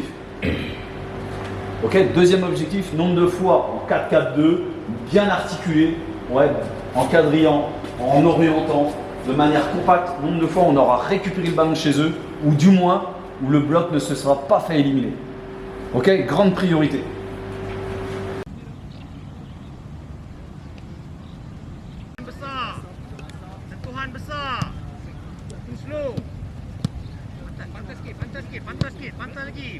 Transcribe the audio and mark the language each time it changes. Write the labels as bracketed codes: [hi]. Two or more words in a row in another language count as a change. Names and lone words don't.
[fr] Ok, deuxième objectif, nombre de fois en 4-4-2, bien articulé, ouais, en quadrillant, en orientant, de manière compacte. Nombre de fois on aura récupéré le ballon chez eux, ou du moins où le bloc ne se sera pas fait éliminer. Ok, grande priorité. [ms] Besar. Sentuhan besar. Slow. Pantas sikit, pantas lagi.